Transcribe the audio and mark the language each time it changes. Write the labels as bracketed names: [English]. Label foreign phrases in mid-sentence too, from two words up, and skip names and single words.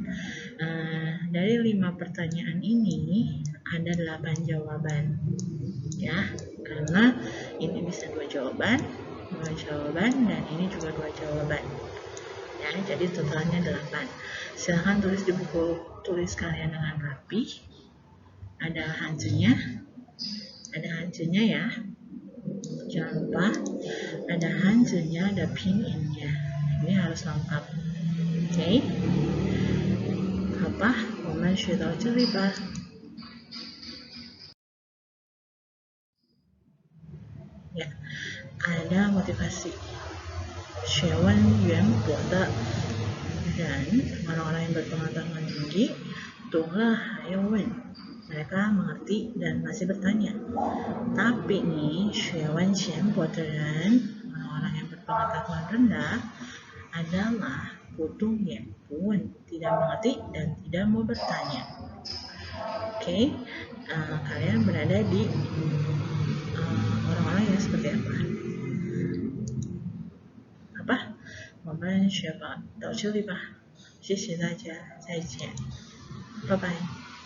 [Indonesian] Dari 5 pertanyaan ini ada 8 jawaban ya, karena ini bisa 2 jawaban, dan ini juga 2 jawaban ya, jadi totalnya 8. Silahkan tulis di buku tulis kalian dengan rapi. Ada hanzinya ya, jangan lupa ada hanzinya, ada pinyin-nya, ini harus lengkap. Oke, [Chinese] 好吧，我们学到这里吧。 [Indonesian] Ya, ada motivasi. [Chinese] 学问渊博的人, [Indonesian] orang-orang yang berpengetahuan tinggi, [Chinese] 懂了还要问, [Indonesian] mereka mengerti dan masih bertanya. Tapi nih, [Chinese] 学问浅薄的人, [Indonesian] orang-orang yang berpengetahuan rendah, adalah [Chinese] 不懂也不问, [Indonesian] tidak mengerti dan tidak mau bertanya. Oke, kalian berada di orang-orang yang seperti apa? [Chinese] 我们学到这里吧，谢谢大家，再见，拜拜。